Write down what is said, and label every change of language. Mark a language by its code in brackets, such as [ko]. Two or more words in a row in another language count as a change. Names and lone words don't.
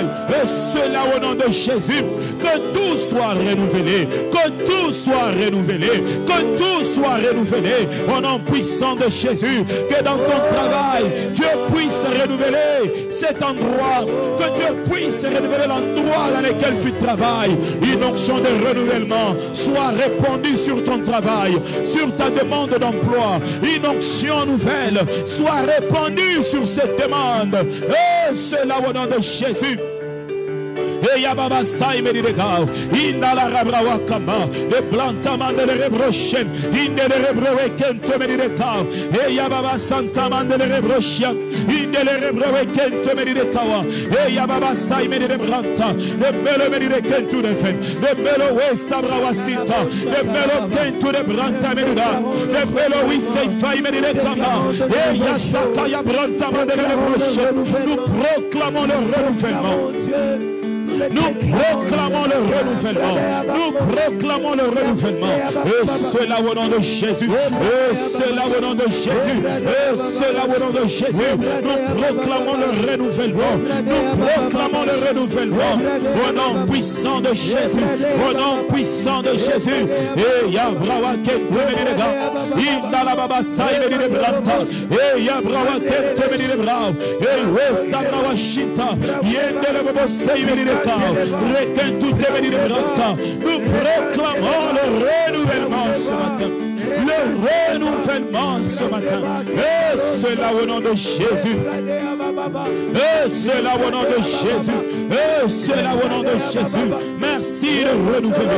[fr] Cela au nom de Jésus, que tout soit renouvelé, que tout soit renouvelé, que tout soit renouvelé au nom puissant de Jésus, que dans ton travail, Dieu puisse renouveler cet endroit, que Dieu puisse renouveler l'endroit dans lequel tu travailles. Une onction de renouvellement soit répandue sur ton travail, sur ta demande d'emploi. Une onction nouvelle soit répandue sur cette demande. Et cela au nom de Jésus. Et Yababa Saïme de Gao, Indala Rabrawa Kama, le Plantaman de Rebrochen, Inde de Rebroeken to Medicao, et Yababa Santa Man de Rebrochian, Inde de Rebroeken to Medicao, et Yababa Saïme de Branta, le Melo Medicen to the Fen, le Melo West Abrawasita, le Melo Ken to the Branta Meduda, le Melo Wisei Faïme de Kama, et Yasaka Yabranta Man de Rebrochen. Nous proclamons le renouvellement. Nous proclamons le renouvellement. Nous proclamons le renouvellement. Et cela au nom de Jésus. Et cela au nom de Jésus. Et cela au nom de Jésus. Nous proclamons le renouvellement. Nous proclamons le renouvellement. Au nom puissant de Jésus. Au nom puissant de Jésus. Et Yabrawa Kentemenega. Indalababa Saïmeni Branta. Et Yabrawa Kentemenega. Et Westabrawa Shinta. Yendelebo Saïmeni. Nous proclamons le renouvellement ce matin. Le renouvellement ce matin. Et cela au nom de Jésus. Et cela au nom de Jésus. Et cela au nom de Jésus. Merci de renouveler.